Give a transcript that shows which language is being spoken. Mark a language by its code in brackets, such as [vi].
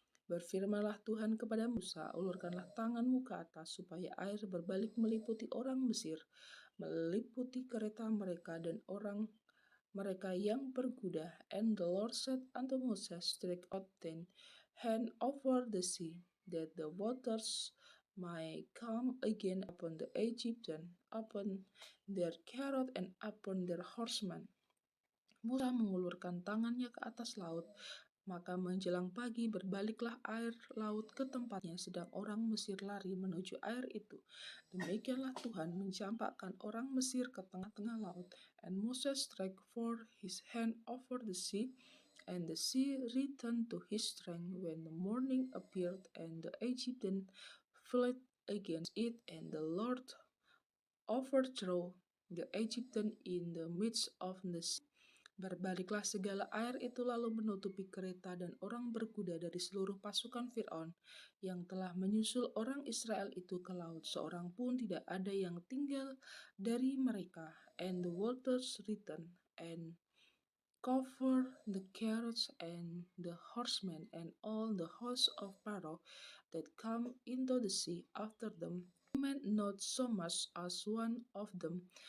[id] Berfirmanlah Tuhan kepada Musa, "Ulurkanlah tanganmu ke atas, supaya air berbalik meliputi orang Mesir, meliputi kereta mereka dan orang mereka yang berkuda." [en] And the Lord said unto Moses, "Stretch out thine hand over the sea, that the waters might come again upon the Egyptians, upon their chariot and upon their horsemen." [id] Musa mengulurkan tangannya ke atas laut, maka menjelang pagi berbaliklah air laut ke tempatnya, sedang orang Mesir lari menuju air itu. Demikianlah Tuhan mencampakkan orang Mesir ke tengah-tengah laut. [en] And Moses stretched forth his hand over the sea, and the sea returned to his strength when the morning appeared, and the Egyptian fled against it, and the Lord overthrew the Egyptian in the midst of the sea. [id] Berbaliklah segala air itu lalu menutupi kereta dan orang berkuda dari seluruh pasukan Fir'aun yang telah menyusul orang Israel itu ke laut. Seorang pun tidak ada yang tinggal dari mereka. [en] And the waters returned and covered the chariots and the horsemen and all the host of Pharaoh that come into the sea after them. Not so much as one of them.